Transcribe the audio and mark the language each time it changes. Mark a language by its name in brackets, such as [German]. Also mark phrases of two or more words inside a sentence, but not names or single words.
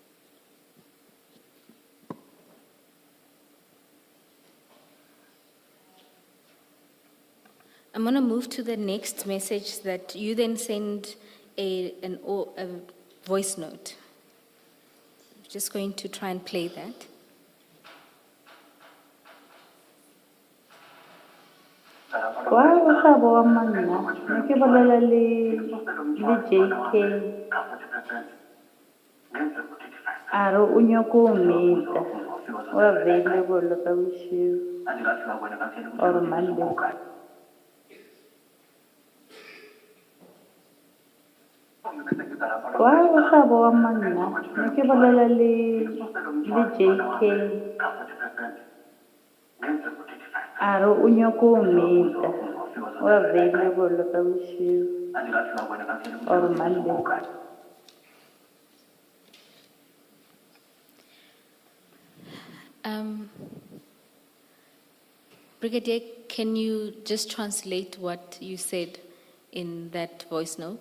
[English] I'm going to move to the next message that you then send a voice note. I'm just going to try and play that. [Northern Sotho] Wa wa manna ke bolela le JK a re o nyaka o meta o available ka bosigo or Monday. Wa manna ke bolela le JK a re o nyaka o meta o available ka bosigo or Monday. [English] Brigadier, can you just translate what you said in that voice note?